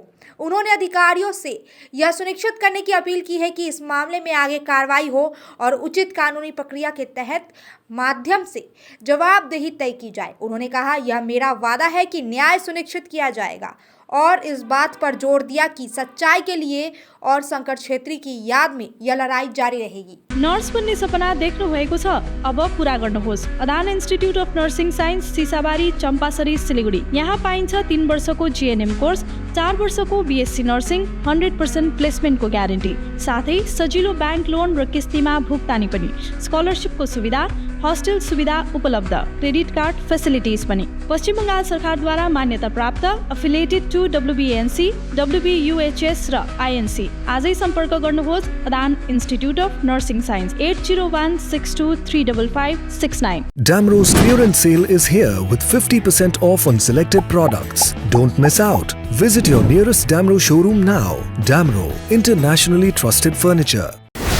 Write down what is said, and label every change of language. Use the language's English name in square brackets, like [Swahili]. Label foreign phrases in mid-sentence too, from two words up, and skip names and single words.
[Hindi] उन्होंने अधिकारियों से यह सुनिश्चित करने की अपील की है कि इस मामले में आगे कार्रवाई हो और उचित कानूनी प्रक्रिया के तहत माध्यम से जवाबदेही तय की जाए। उन्होंने कहा, यह मेरा वादा है कि न्याय सुनिश्चित किया जाएगा और इस बात पर जोर दिया कि सच्चाई के लिए और शंकर छेत्री की याद में यह लड़ाई जारी रहेगी। [Nepali] नर्स बन्ने सपना देख्नु भएको छ, अब पूरा गर्नुहोस्। अदान इन्स्टिट्युट अफ नर्सिङ साइन्स, सिसाबारी, चम्पासरी, सिलीगुडी। यहाँ पाइन्छ 3 वर्षको [English] GNM course, [Nepali] 4 वर्षको [English] BSc nursing, [Nepali] 100% प्लेसमेन्टको ग्यारेन्टी, साथै सजिलो [English] bank loan [Nepali] र किस्तीमा भुक्तानी पनि, स्कलरसिपको सुविधा, हस्टेल सुविधा उपलब्ध, [English] credit card facilities [Nepali] पनि। पश्चिम बङ्गाल सरकारद्वारा मान्यता प्राप्त, [English] affiliated to [Nepali] WBNC, WBUHS र INC। आजै सम्पर्क गर्नुहोस् अदान इन्स्टिट्युट अफ नर्सिङ साइन्स, 8016235569। [English] Damro's clearance sale is here with 50% off on selected products. Don't miss out. Visit your nearest Damro showroom now. Damro, internationally trusted furniture.